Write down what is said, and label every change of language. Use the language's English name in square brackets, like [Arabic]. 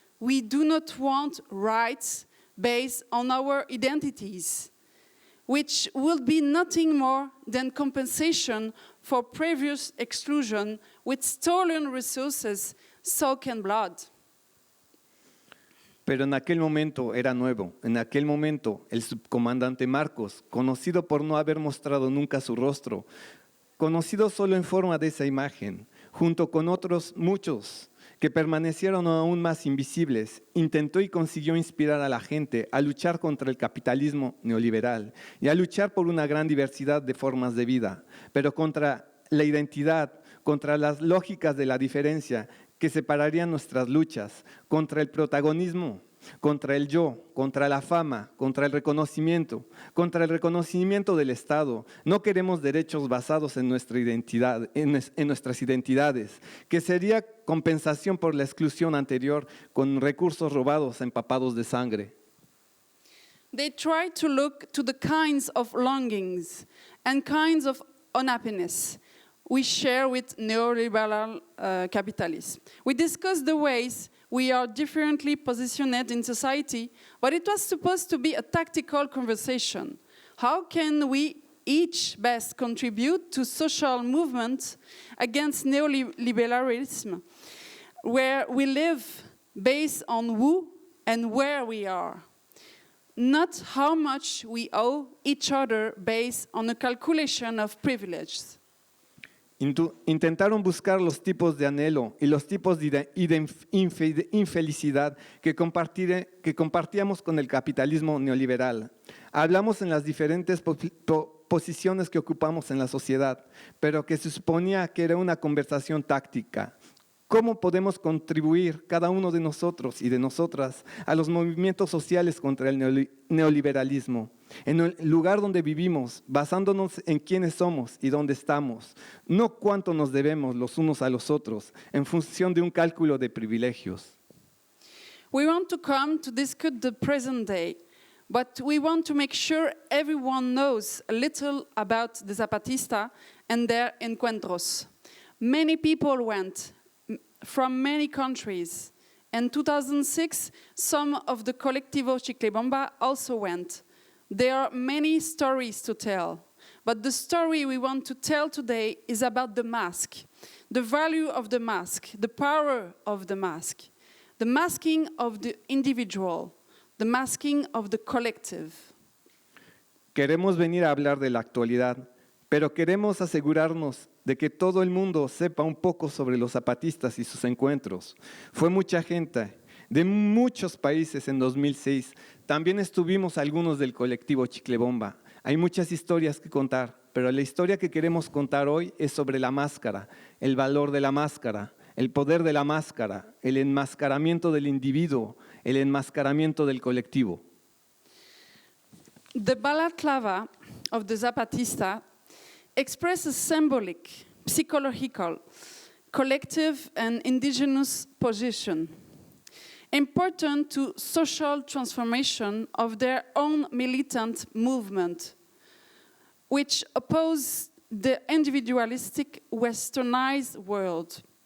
[English] We do not want rights based on our identities, which will be nothing more than compensation for previous exclusion with stolen resources, soak and blood. [Spanish] Pero en aquel momento era nuevo. En aquel momento el subcomandante Marcos, conocido por no haber mostrado nunca su rostro, conocido solo en forma de esa imagen, junto con otros muchos que permanecieron aún más invisibles, intentó y consiguió inspirar a la gente a luchar contra el capitalismo neoliberal y a luchar por una gran diversidad de formas de vida, pero contra la identidad, contra las lógicas de la diferencia que separarían nuestras luchas, contra el protagonismo, contra el yo, contra la fama, contra el reconocimiento del Estado. No queremos derechos basados en nuestra identidad, en nuestras identidades, que sería compensación por la exclusión anterior con recursos robados empapados de sangre. [English] They try to look to the kinds of longings and kinds of unhappiness we share with neoliberal capitalism. We discussed the ways we are differently positioned in society, but it was supposed to be a tactical conversation. How can we each best contribute to social movements against neoliberalism, where we live based on who and where we are, not how much we owe each other based on a calculation of privileges. [Spanish] Intentaron buscar los tipos de anhelo y los tipos de infelicidad que compartíamos con el capitalismo neoliberal. Hablamos en las diferentes posiciones que ocupamos en la sociedad, pero que se suponía que era una conversación táctica. ¿Cómo podemos contribuir cada uno de nosotros y de nosotras a los movimientos sociales contra el neoliberalismo? En el lugar donde vivimos, basándonos en quiénes somos y dónde estamos, no cuánto nos debemos los unos a los otros, en función de un cálculo de privilegios. [English] We want to come to discuss the present day, but we want to make sure everyone knows a little about the Zapatista and their encuentros. Many people went from many countries. In 2006, some of the Colectivo Chiclebomba also went. There are many stories to tell, but the story we want to tell today is about the mask, the value of the mask, the power of the mask, the masking of the individual, the masking of the collective. [Spanish] Queremos venir a hablar de la actualidad, pero queremos asegurarnos de que todo el mundo sepa un poco sobre los zapatistas y sus encuentros. Fue mucha gente de muchos países en 2006. También estuvimos algunos del colectivo Chiclebomba. Hay muchas historias que contar, pero la historia que queremos contar hoy es sobre la máscara, el valor de la máscara, el poder de la máscara, el enmascaramiento del individuo, el enmascaramiento del colectivo. [English] The balaclava of the Zapatista expresses symbolic, psychological, collective and indigenous position, important to social transformation of their own militant movement, which oppose the individualistic westernized world.